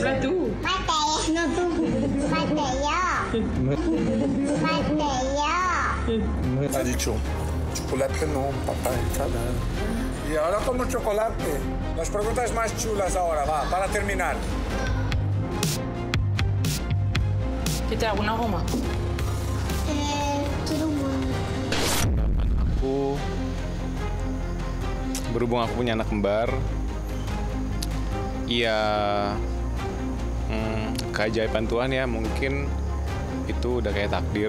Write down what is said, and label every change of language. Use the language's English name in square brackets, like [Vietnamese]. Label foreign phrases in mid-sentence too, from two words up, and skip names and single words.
[Spanish] Mateo. Ha dicho, chocolate no, papá, cada. Y ahora como chocolate. Las preguntas más chulas ahora, va, para terminar. Kita alguna goma? [Indonesian] Aku berhubung aku punya anak kembar, iya keajaiban Tuhan ya, mungkin itu udah kayak takdir.